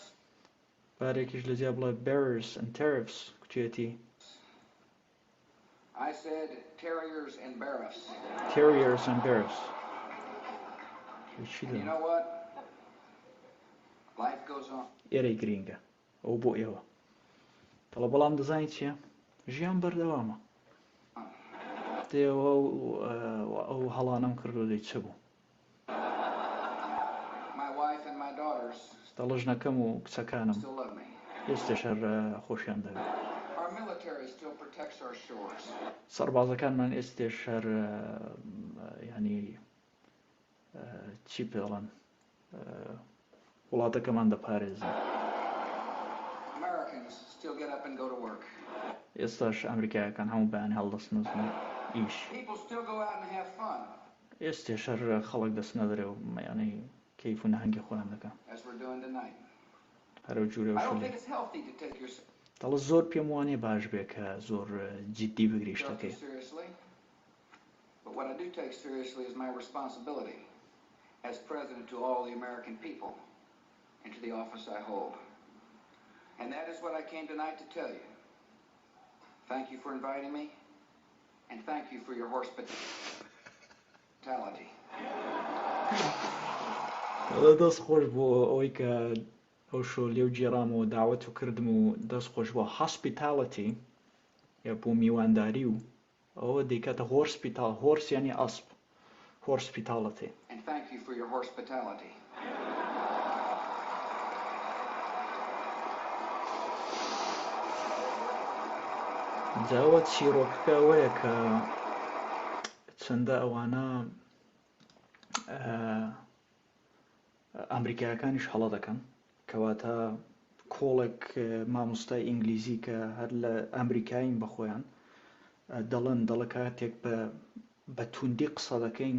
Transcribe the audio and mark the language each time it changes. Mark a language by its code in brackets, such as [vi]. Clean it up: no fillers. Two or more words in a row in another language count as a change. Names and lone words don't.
[ckb] بارێکیش لە جیا بڵە [en] barriers and tariffs [ckb] کتێتی [en] I said terriers and barriffs. terriers and barriffs. And you know what? Life goes on. [ckb] ئێرەی گرینگە ئەو بۆ ئێوە. دەڵێ بەڵام دەزانی چییە؟ ژیان بەردەوامە. دێوە ئەو هەڵانەم کردو دەی چ بوو؟ [en] My wife and my daughters [ckb] دەڵێ ژنەکەم و کچەکانم [en] still love me. [ckb] ئێستش هەر خۆشیان دەوێت. [en] Our military still protects our shores. [ckb] سەربازەکانمان ئێستش هەر ینی چی پێڵەن وڵاتەکەمان دەپارێزن. [en] Americans still get up and go to work. [ckb] ئێستاش ئەمریکایەکان هەموو بەیان هەڵدەستنە ئیش. [en] People still go out and have fun. [ckb] ئێستش هەر خەڵک دەستنە دەرێ و ینی کەیف و نەهەنگی خۆیان دەکەن. [en] As we're doing tonight. [ckb] هەرو جوورە [en] I don't think it's healthy to take yourself [ckb] دەڵێ زۆر پێم وانێ باش بێ کە زۆر جددی بگری شتەکەی. [en] seriously. But what I do take seriously is my responsibility as president to all the American people and to the office I hold. And that is what I came tonight to tell you. Thank you for inviting me, and thank you for your hospitality. [ckb] ئەوە دەست خۆش بۆ ئەوەی کە ئەو شۆ لێو جێرامەوە داوەت و کردم و دەست خۆش بۆ هاسپیتاڵەتی یا بۆ میوانداری و ئەوە دەیکاتە [en] horsepital horse [ckb] یعنی ئەسپ هۆرسپیتاڵەتی [en] And thank you for your hospitality. [ckb] جاوە چیرۆکەکە ئەوەیە کە چەندە ئەوانە ئەمریکایەکانیش هەڵە دەکەن کەواتە کۆڵێک مامۆستای ئینگلیزی کە هەر لە ئەمریکاین بەخۆیان دەڵێ کاتێک بە توندی قسە دەکەین